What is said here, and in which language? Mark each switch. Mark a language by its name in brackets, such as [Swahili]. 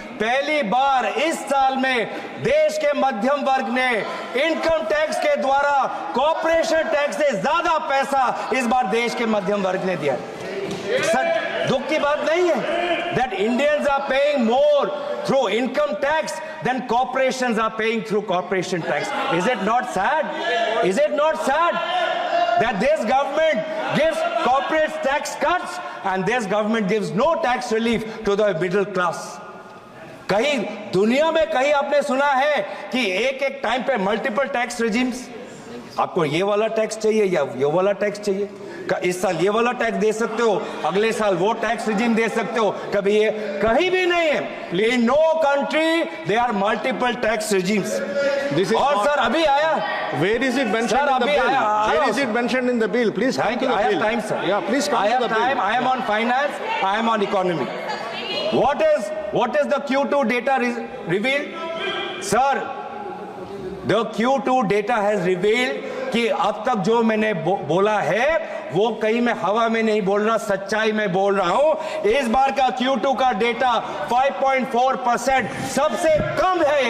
[Hindi] पहली बार इस साल में देश के मध्यम वर्ग ने इनकम टैक्स के द्वारा कॉर्पोरेशन टैक्स से ज्यादा पैसा इस बार देश के मध्यम वर्ग ने दिया। सर दुख की बात नहीं है [English] that Indians are paying more through income tax than corporations are paying through corporation tax. Is it not sad? Is it not sad that this government gives corporate tax cuts and this government gives no tax relief to the middle class? [Hindi] कहीं दुनिया में कहीं आपने सुना है कि एक time पे मल्टीपल टैक्स रेजिम्स? आपको ये वाला टैक्स चाहिए या ये वाला टैक्स चाहिए? इस साल ये वाला टैक्स दे सकते हो, अगले साल वो टैक्स रिजीम दे सकते हो, कभी ये कहीं भी नहीं है। [English] In no country they are multiple tax regimes. [Hindi] और सर अभी आया, [English] where is it mentioned in the bill? Where is it mentioned in the bill? Please come to the bill. I have time, sir. Yeah, please come to the bill. I am on finance, I am on economy. What is the Q2 data revealed? Sir, the Q2 data has revealed [Hindi] कि अब तक जो मैंने बोला है वो कहीं मैं हवा में नहीं बोल रहा, सच्चाई में बोल रहा हूं। इस बार का Q2 का डेटा 5.4% सबसे कम है।